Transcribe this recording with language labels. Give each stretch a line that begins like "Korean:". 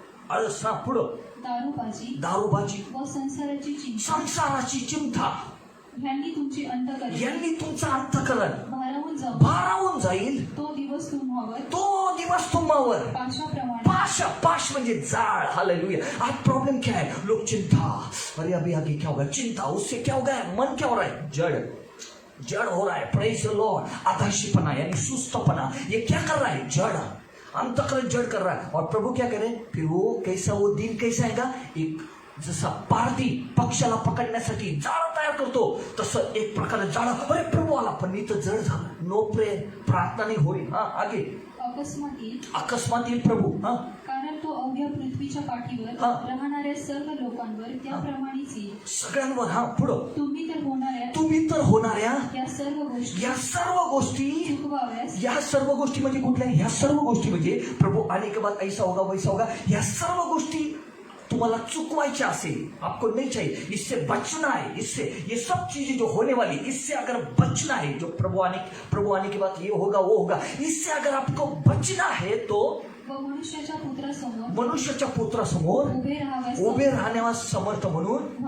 Marathi: हा पुढं दारूबाजी व संसाराची चिंता यांनी तुमचं अंतःकरण भारावून जाईल. तो दिवस तुम्हावर पाश म्हणजे जाळ.
Hindi: हालेलुया. आज प्रॉब्लम क्या है? लोग चिंता, अरे अभी आगे क्या होगा, चिंता, उससे क्या होगा, मन क्या हो रहा है, जड़ हो रहा है. Praise the Lord. अधाशीपना यानी सुस्तपना, ये क्या कर रहा है? जड़, अंतःकरण जड़ कर रहा है. और प्रभु क्या करे? फिर वो दिन कैसा आएगा? एक
Marathi: जसा पारधी पक्षाला पकडण्यासाठी जाळं तयार करतो, तसं एक प्रकारे जाळं, अरे प्रभू आला, पण इथं जड झालं.
English: no prayer,
Marathi: प्रार्थना नाही होईल. आगे अकस्मात येईल प्रभू. कारण तो अवघ्या पृथ्वीच्या पाठीवर राहणाऱ्या सर्व लोकांवर त्याप्रमाणेच येईल. सगळ्यांवर. पुढं तुम्ही तर होणाऱ्या या सर्व गोष्टी चुकवाव्यास. या सर्व गोष्टी म्हणजे कुठल्या? ह्या सर्व गोष्टी म्हणजे प्रभू
Hindi: आने के बाद ऐसा होगा वैसा होगा,
Marathi: ह्या सर्व गोष्टी तुम्हाला चुकवायच्या असेल,
Hindi: आपको नहीं चाहिए, इससे बचना है, इससे ये सब चीजें जो होने वाली, इससे अगर बचना है, जो प्रभु आने के बाद ये होगा वो होगा, इससे अगर आपको बचना है तो
Marathi: मनुष्याच्या पुत्रासमोर उभे राहण्यास समर्थ म्हणून